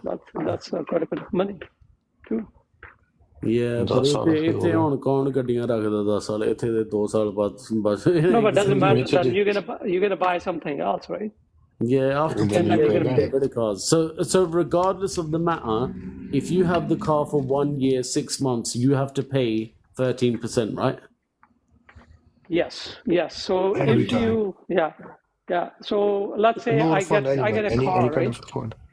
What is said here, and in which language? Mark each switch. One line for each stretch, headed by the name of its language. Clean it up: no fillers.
English: That's quite a bit of money too. Yeah, but
Punjabi: ਇੱਥੇ ਹੁਣ ਕੌਣ ਗੱਡੀਆਂ ਰੱਖਦਾ 10 ਸਾਲ, ਇੱਥੇ ਦੇ 2 ਸਾਲ ਬਾਅਦ ਬਸ.
English: No, but doesn't matter. Then you're gonna buy something else, right? Yeah, after 10 years you're gonna get rid of cars. So regardless of the matter, if you have the car for 1 year, 6 months, you have to pay 13%, right? Yes. So if you So let's say I get a car, right?